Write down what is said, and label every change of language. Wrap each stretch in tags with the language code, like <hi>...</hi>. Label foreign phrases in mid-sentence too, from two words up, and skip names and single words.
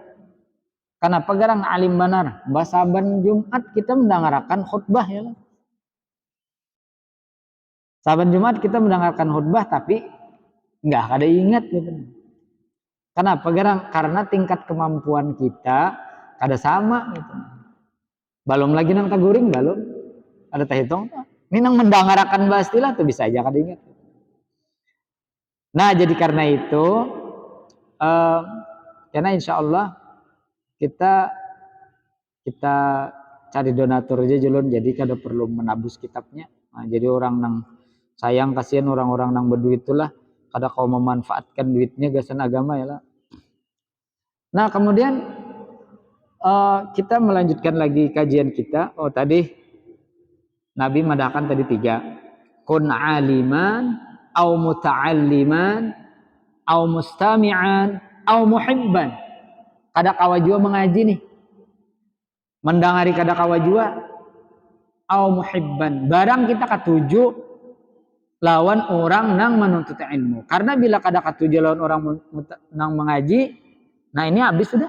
<bjn>Kenapa garang alim benar? Saban Jumat kita mendengarkan khutbah ya. Saban Jumat kita mendengarkan khutbah tapi nggak ada ingat gitu. Kenapa garang? Karena tingkat kemampuan kita kada sama gitu. Belum lagi nang taguring belum ada tahitung. Ini nang mendengarkan bastilah tuh bisa aja kada ingat. Nah, jadi karena itu karena</bjn> <ar>إن شاء الله</ar> <bjn>kita cari donatur aja julun, jadi kada perlu menabus kitabnya. Nah, jadi orang nang sayang kasihan orang-orang nang berduit itulah kada kau memanfaatkan duitnya gasan agama ya lah. Nah, kemudian kita melanjutkan lagi kajian kita. Oh, tadi Nabi madahkan tadi 3.</bjn> <ar>كن عالما أو متعلما أو مستمعا أو محبا.</ar> <bjn>Kada kawa jua mengaji nih. Mendangari kada kawa jua</bjn> <ar>أو محبا.</ar> <bjn>Barang kita katuju lawan orang nang menuntut ilmu. Karena bila kada katuju lawan orang nang mengaji, nah ini habis sudah.</bjn>